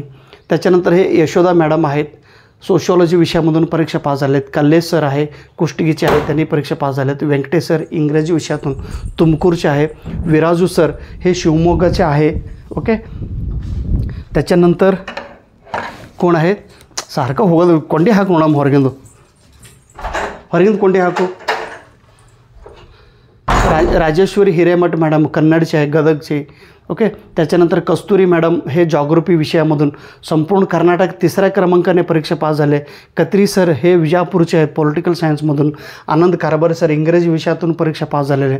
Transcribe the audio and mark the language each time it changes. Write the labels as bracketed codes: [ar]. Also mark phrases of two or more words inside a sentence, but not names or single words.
[mr] त्याच्यानंतर हे यशोदा मॅडम आहेत, सोशिओलॉजी विषयामधून परीक्षा पास झालेत. कल्लेश सर आहे, कुष्टगीचे आहेत, त्यांनी परीक्षा पास झालेत. व्यंकटेश सर इंग्रजी विषयातून तुमकूरचे आहे. विराजू सर हे शिवमोगाचे आहे. ओके त्याच्यानंतर कोण आहेत, सारखं होगल [kn] ಕೊಂಡೆ ಹಾಕು ನಮ್ಮ ಹೊರಗಿಂದು ಕೊಂಡೆ ಹಾಕು. [mr] राजेश्वरी हिरेमठ मॅडम कन्नडचे आहे, गदगचे. ओके त्याच्यानंतर कस्तुरी मॅडम हे जॉग्रफी विषयामधून संपूर्ण कर्नाटक 3ऱ्या क्रमांकाने परीक्षा पास झाले. कत्री सर हे विजापूरचे आहेत [en] political scienceमधून. [mr] आनंद कारभार सर इंग्रजी विषयातून परीक्षा पास झालेले.